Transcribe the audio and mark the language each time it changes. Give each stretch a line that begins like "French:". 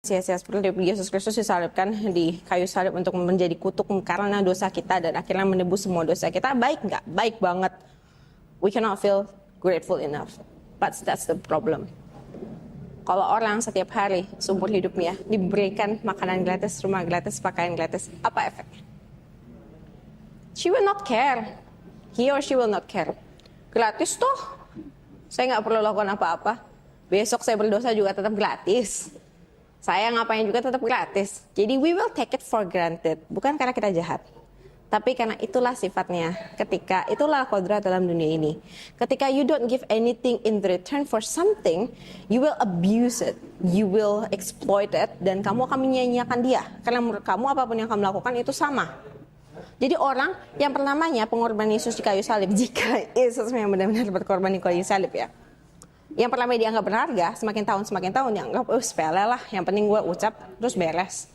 Indonesian: sia-sia seperti Yesus Kristus disalibkan di kayu salib untuk menjadi kutuk karena dosa kita dan akhirnya menebus semua dosa kita, baik nggak? Baik banget.
English: We cannot feel grateful enough. But that's the problem.
Indonesian: Kalau orang setiap hari seumur hidupnya diberikan makanan gratis, rumah gratis, pakaian gratis, apa efeknya?
English: She will not care. He or she will not care.
Indonesian: Gratis toh. Saya nggak perlu lakukan apa-apa. Besok saya berdosa juga tetap gratis. Saya ngapain juga tetap gratis. Jadi
English: we will take it for granted.
Indonesian: Bukan karena kita jahat. Tapi karena itulah sifatnya. Itulah kodrat dalam dunia ini. Ketika
English: you don't give anything in return for something, you will abuse it. You will exploit it.
Indonesian: Dan kamu akan menyia-nyiakan dia. Karena menurut kamu apapun yang kamu lakukan itu sama. Jadi orang yang pertamanya pengorban Yesus di kayu salib. Jika Yesus yang benar-benar berkorban di kayu salib ya. Yang pertama dianggap berharga, semakin tahun dianggap sepele lah, yang penting gue ucap terus beres.